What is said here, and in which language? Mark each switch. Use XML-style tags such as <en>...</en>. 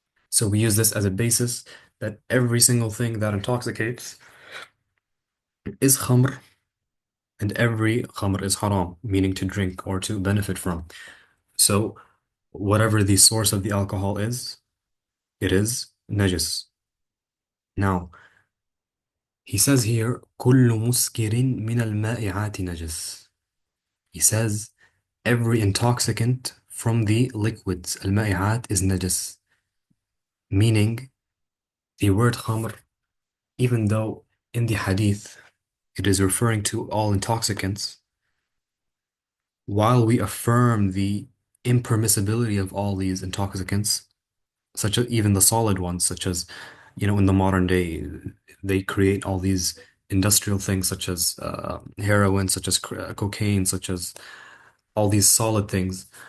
<en>So we use this as a basis that every single thing that intoxicates is khamr and every khamr is haram, meaning to drink or to benefit from. So whatever the source of the alcohol is, it is najis. Now, he says here,</en> <ar>كل مسكر من المائعات نجس.</ar> <en>He says, every intoxicant from the liquids, المائعات, is najis. Meaning, the word khamr, even though in the hadith it is referring to all intoxicants, while we affirm the impermissibility of all these intoxicants, such as even the solid ones, such as, in the modern day, they create all these industrial things such as heroin, such as cocaine, such as all these solid things.</en>